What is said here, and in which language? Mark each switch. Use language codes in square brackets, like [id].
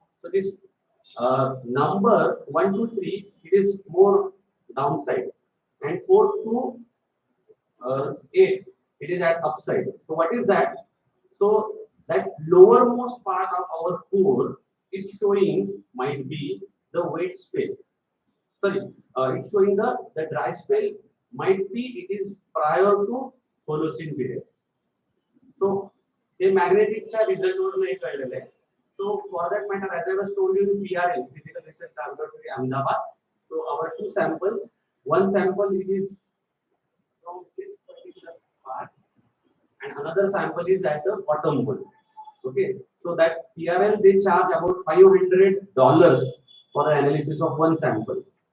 [en] So this number 1, 2, 3, it is more downside, and 4 to 8, it is at upside. So what is that? So that lowermost part of our core, it's showing might be the wet spell. Sorry, it's showing the dry spell might be it is prior to Holocene period. [mr] So the magnetic चा result वरून हे कळलेलं आहे. [en] So for that matter, as I was told you in PRL, Physical Research Laboratory, Ahmedabad. So our 2 samples, one sample it is from this particular part, and another sample is at the bottom hole. Okay, so that PRL they charge about $500 for the analysis of one sample.